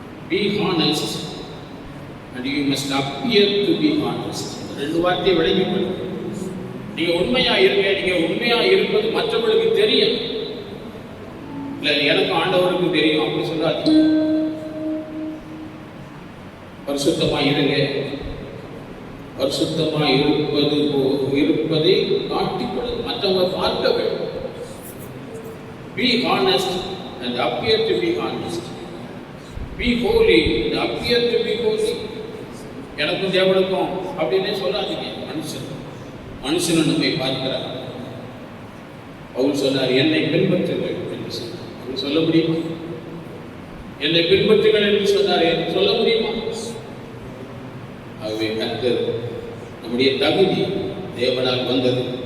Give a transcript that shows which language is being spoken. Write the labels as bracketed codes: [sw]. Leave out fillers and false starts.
[en] Be honest and you must appear to be honest. [ta] ரெண்டு வார்த்தையை விளங்கிக் கொள்ளுங்க. நீங்க உண்மையா இருங்க. நீங்க உண்மையா இருப்பது மற்றவர்களுக்கு தெரியும். இல்ல எனக்கு ஆண்டவருக்கு தெரியும் அப்படி சொல்லாதீங்க. பரிசுத்தமாக இருங்க. பரிசுத்தமாக இருப்பதை காட்டிக்கொள்ளுங்க. மற்றவங்க பார்க்க வேண்டும். [en] Be honest and appear to be honest. Be holy and appear to be holy. [ta] எனக்கும் தேவனுக்கும் அப்படின்னே சொல்லாதீங்க. மனுஷன் நம்மை பார்க்கிறார். அவர் சொன்னார் என்னை பின்பற்றுங்கள் என்று சொன்னார். அவர் சொல்ல முடியுமா? என்னை பின்பற்றுங்கள் என்று சொன்னார். சொல்ல முடியுமா? ஆகவே கர்த்தர் நம்முடைய தகுதி தேவனால் வந்தது.